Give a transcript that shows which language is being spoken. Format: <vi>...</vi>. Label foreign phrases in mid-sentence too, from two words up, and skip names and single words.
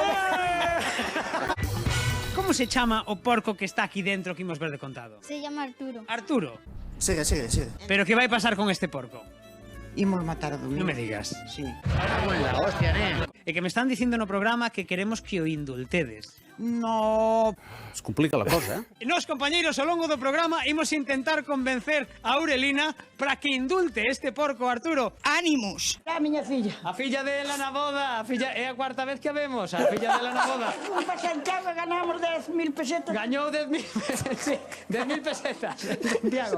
<gl>Como se chama o porco que está aquí dentro que imos ver de contado?</gl> <es>Se llama Arturo. Arturo. Sigue.</es> <gl>Pero que vai pasar con este porco? Imos matar a Domingo. Non me digas.</gl> <es>Sí.</es> <gl>E que me están dicindo no programa que queremos que o indultedes.</gl> <es>No. Se complica la cosa,</es> <gl>E nos, compañeiros, ao longo do programa imos intentar convencer a Aurelina para que indulte este porco, Arturo.</gl> <es>¡Ánimos!</es> <gl>A miña filla. A filla dela na boda, a filla é a cuarta vez que a vemos, a filla dela na boda.</gl> <es>Para Santiago ganamos 10.000 pesetas.</es> <gl>Gañou 10.000 pesetas, sí, 10.000 pesetas, Santiago.</gl>